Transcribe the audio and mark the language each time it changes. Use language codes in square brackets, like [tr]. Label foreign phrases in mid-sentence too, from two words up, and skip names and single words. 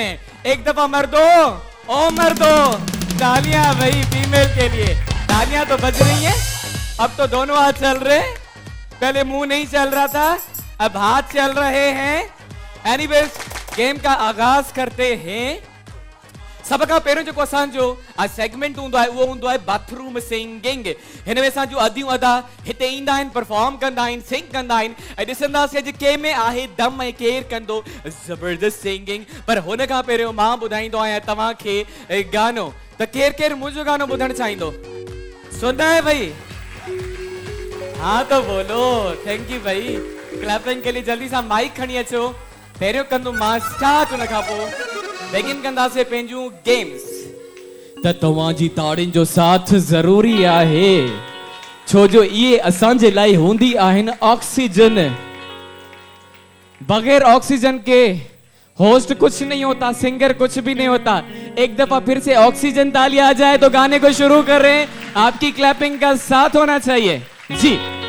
[hi] एक दफा मर्दो तालियां भाई फीमेल के लिए। तालियां तो बज रही हैं, अब तो दोनों हाथ चल रहे, पहले मुंह नहीं चल रहा था, अब हाथ चल रहे हैं। एनीवेज गेम का आगाज करते हैं। [sd] सब खां पहिरियों जेको असांजो सेगमेंट हूंदो आहे उहो हूंदो आहे बाथरूम सिंगिंग। हिन में असांजो अदियूं अदा हिते ईंदा आहिनि, परफॉर्म कंदा आहिनि, सिंग कंदा आहिनि ऐं ॾिसंदासीं अॼु कंहिं में आहे दम ऐं केरु कंदो ज़बरदस्त सिंगिंग। पर हुन खां पहिरियों मां ॿुधाईंदो आहियां तव्हांखे गानो। त केरु केरु मुंहिंजो गानो ॿुधणु चाहींदो? [hi] सुनना है भाई? हाँ तो बोलो। [en] thank you [hi] भाई, क्लैपिंग के लिए। [sd] जल्दी सां माइक खणी अचो। पहिरियों कंदो मां स्टार्ट, हुन खां पोइ बेगिन कंदासीं पंहिंजूं गेम्स। त तव्हांजी ताड़ियुनि जो साथ ज़रूरी आहे, छो जो इहे असांजे लाइ हूंदी आहिनि ऑक्सीजन। [hi] बगैर ऑक्सीजन के होस्ट कुछ नहीं होता, सिंगर कुछ भी नहीं होता। एक दफा फिर से ऑक्सीजन ताली आ जाए तो गाने को शुरू कर रहे हैं। आपकी क्लैपिंग का साथ होना चाहिए जी।